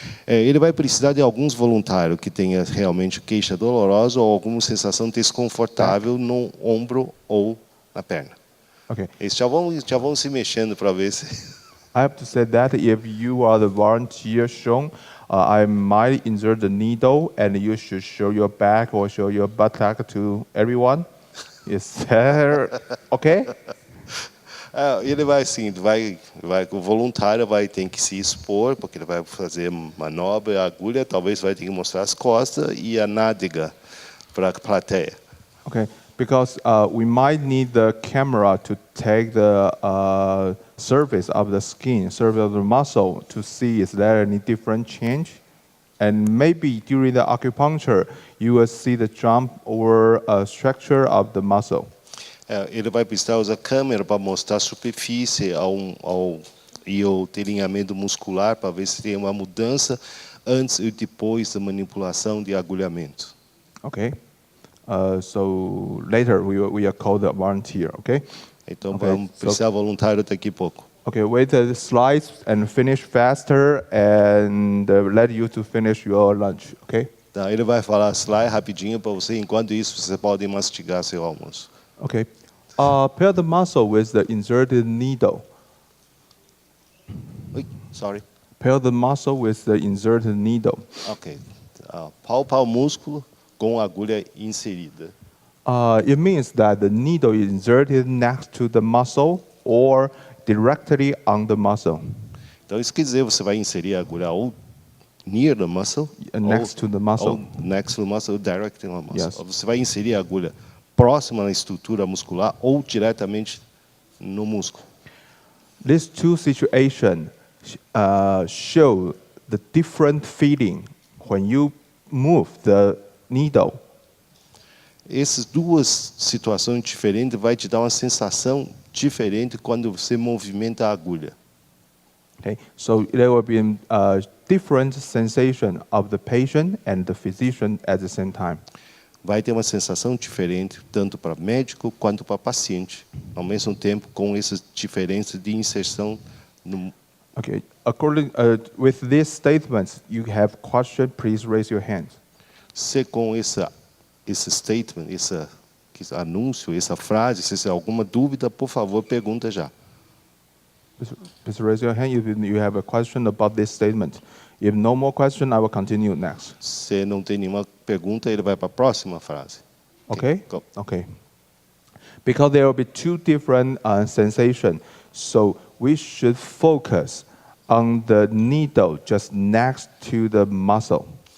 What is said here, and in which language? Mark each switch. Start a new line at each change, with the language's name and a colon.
Portuguese: Ele vai precisar de alguns voluntários que tenha realmente queixa dolorosa ou alguma sensação desconfortável no ombro ou na perna.
English: Okay.
Portuguese: Eles já vão se mexendo para ver se...
English: I have to say that if you are the volunteer shown, I might insert the needle and you should show your back or show your buttock to everyone. Is that okay?
Portuguese: Ele vai assim, o voluntário vai ter que se expor, porque ele vai fazer manobra, a agulha, talvez vai ter que mostrar as costas e a nádega para a plateia.
English: Okay, because we might need the camera to take the surface of the skin, surface of the muscle, to see is there any different change. And maybe during the acupuncture, you will see the jump or structure of the muscle.
Portuguese: Ele vai precisar usar a câmera para mostrar a superfície e o delineamento muscular para ver se tem uma mudança antes e depois da manipulação de agulhamento.
English: Okay. So later we will call the volunteer. Okay.
Portuguese: Então vamos precisar voluntário daqui a pouco.
English: Okay, wait the slides and finish faster and let you to finish your lunch. Okay.
Portuguese: Tá, ele vai falar slide rapidinho para você. Enquanto isso, você pode mastigar seu almoço.
English: Okay. Pair the muscle with the inserted needle. Sorry. Pair the muscle with the inserted needle.
Portuguese: Ok. Palpa o músculo com a agulha inserida.
English: It means that the needle is inserted next to the muscle or directly on the muscle.
Portuguese: Então, isso quer dizer você vai inserir a agulha ou
English: near the muscle, Next to the muscle.
Portuguese: ou
English: next to the muscle,
Portuguese: ou directly on the muscle.
English: Yes.
Portuguese: Ou você vai inserir a agulha próxima na estrutura muscular ou diretamente no músculo.
English: These two situations show the different feeling when you move the needle.
Portuguese: Essas duas situações diferentes vai te dar uma sensação diferente quando você movimenta a agulha.
English: Okay, so there will be a different sensation of the patient and the physician at the same time.
Portuguese: Vai ter uma sensação diferente tanto para médico quanto para paciente, ao mesmo tempo com essas diferenças de inserção no.
English: Okay, according with these statements, you have question. Please raise your hand.
Portuguese: Se com esse statement, esse anúncio, essa frase, se tem alguma dúvida, por favor, pergunta já.
English: Please raise your hand if you have a question about this statement. If no more question, I will continue next.
Portuguese: Se não tem nenhuma pergunta, ele vai para a próxima frase.
English: Okay? Go. Okay. Because there will be two different sensations, so we should focus on the needle just next to the muscle.